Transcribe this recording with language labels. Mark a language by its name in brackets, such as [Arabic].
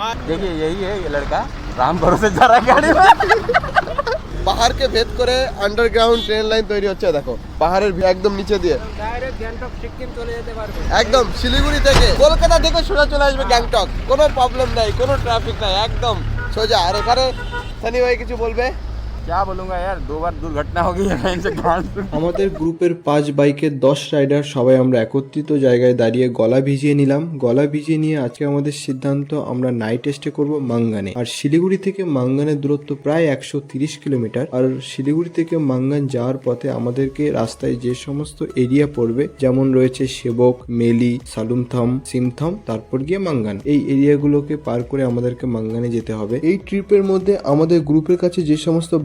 [Hindi] देखिए यही है ये लड़का, राम भरोसे जा रहा है गाड़ी में। [Bangla] পাহাড়কে ভেদ করে আন্ডারগ্রাউন্ড ট্রেন লাইন তৈরি হচ্ছে, দেখো পাহাড়ের একদম নিচে দিয়ে ডাইরেক্ট গ্যাংটক সিকিম চলে যেতে পারবে। একদম শিলিগুড়ি থেকে, কলকাতা থেকে সোজা চলে আসবে গ্যাংটক, কোনো প্রবলেম নাই, কোনো ট্রাফিক নাই, একদম সোজা। আর এখানে সানি ভাই কিছু বলবে? [Hindi] क्या बोलूंगा यार, 2 बार दुर्घटना हो गई है इनसे। [Bangla] আমাদের গ্রুপের 5 বাইকের 10 রাইডার সবাই আমরা একত্রিত জায়গায় দাঁড়িয়ে গলা ভিজিয়ে নিলাম। গলা ভিজিয়ে নিয়ে আজকে আমাদের সিদ্ধান্ত, আমরা নাইট স্টে করব মাঙ্গানে। আর শিলিগুড়ি থেকে মাঙ্গানের দূরত্ব প্রায় 130 কিলোমিটার। আর শিলিগুড়ি থেকে মাঙ্গান যাওয়ার পথে আমাদেরকে রাস্তায় যে সমস্ত এরিয়া পড়বে, যেমন রয়েছে সেবক, মেলি, সালুমথম, সিমথম, তারপর গিয়ে মাঙ্গান, এই এরিয়াগুলোকে পার করে আমাদেরকে মাঙ্গানে যেতে হবে। এই ট্রিপের মধ্যে আমাদের গ্রুপের কাছে যে সমস্ত